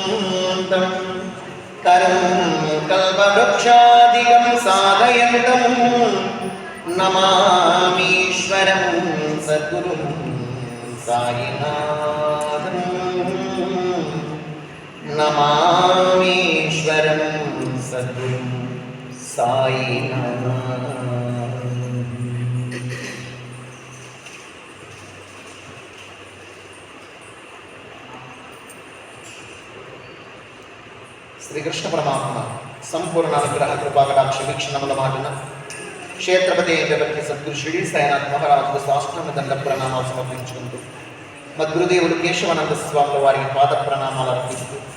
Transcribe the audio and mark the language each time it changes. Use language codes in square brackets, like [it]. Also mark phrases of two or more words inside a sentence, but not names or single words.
[sa] तरुं कल्पवृक्षादिकं साधयन्तं नमामीश्वरं सद्गुरुं साईनाथं नमामीश्वरं सद्गुरुं साईनाथं। [te] శ్రీకృష్ణ పరమాత్మ సంపూర్ణ అనుగ్రహ కృపాకటాక్ష వీక్షణముల మాటన క్షేత్రపతి జగత్కి సద్గురు షిరిడి సాయినాథ్ మహారాజుకు సాష్టాంగ దండ ప్రణామాలు సమర్పించుకుంటూ మద్గురుదేవుడు కేశవానంద స్వాముల వారికి పాద ప్రణామాలు అర్పిస్తూ